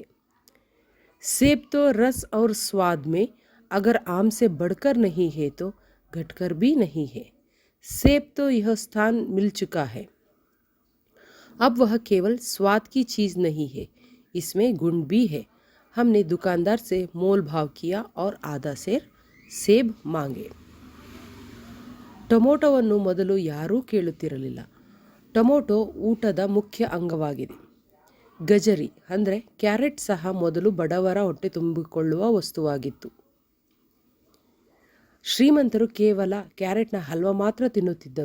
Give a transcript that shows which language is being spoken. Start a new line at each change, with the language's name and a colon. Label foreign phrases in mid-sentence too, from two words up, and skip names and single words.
Hindi: सेब तो रस और स्वाद में अगर आम से बढ़कर नहीं है तो घटकर भी नहीं है. सेब तो यह स्थान मिल चुका है. अब वह केवल स्वाद की चीज़ नहीं है, इसमें गुण भी है. हमने दुकानदार से मोल भाव किया और आधा सेर सेब मांगे.
Kannada: ಟೊಮೊಟೊವನ್ನು ಮೊದಲು ಯಾರೂ ಕೇಳುತ್ತಿರಲಿಲ್ಲ. ಟೊಮೊಟೊ ಊಟದ ಮುಖ್ಯ ಅಂಗವಾಗಿದೆ. ಗಜರಿ ಅಂದರೆ ಕ್ಯಾರೆಟ್ ಸಹ ಮೊದಲು ಬಡವರ ಹೊಟ್ಟೆ ತುಂಬಿಕೊಳ್ಳುವ ವಸ್ತುವಾಗಿತ್ತು. ಶ್ರೀಮಂತರು ಕೇವಲ ಕ್ಯಾರೆಟ್ನ ಹಲ್ವಾ ಮಾತ್ರ ತಿನ್ನುತ್ತಿದ್ದರು.